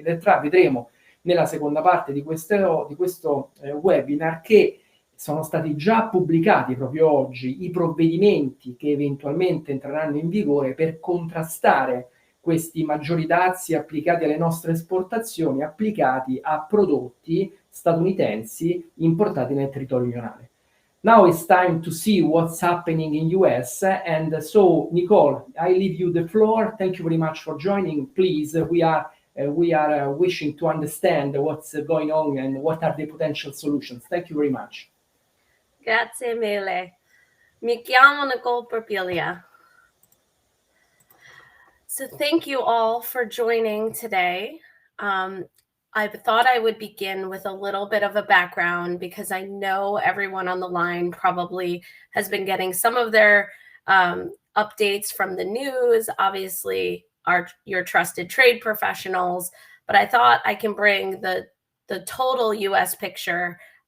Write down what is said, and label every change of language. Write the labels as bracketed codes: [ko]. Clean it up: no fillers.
[it] Vedremo nella seconda parte di questo webinar che sono stati già pubblicati proprio oggi i provvedimenti che eventualmente entreranno in vigore per contrastare questi maggiori dazi applicati alle nostre esportazioni, applicati a prodotti statunitensi importati nel territorio unionale. [en] Now it's time to see what's happening in US, and so Nicole, I leave you the floor. Thank you very much for joining. Please, we are wishing to understand what's going on and what are the potential solutions. Thank you very much. [it] Grazie mille. Mi chiamo Nicole Porpiglia. [en] So thank you all for joining today. I thought I would begin with a little bit of a background because I know everyone on the line probably has been getting some of their updates from the news, obviously your trusted trade professionals, but I thought I can bring the total US picture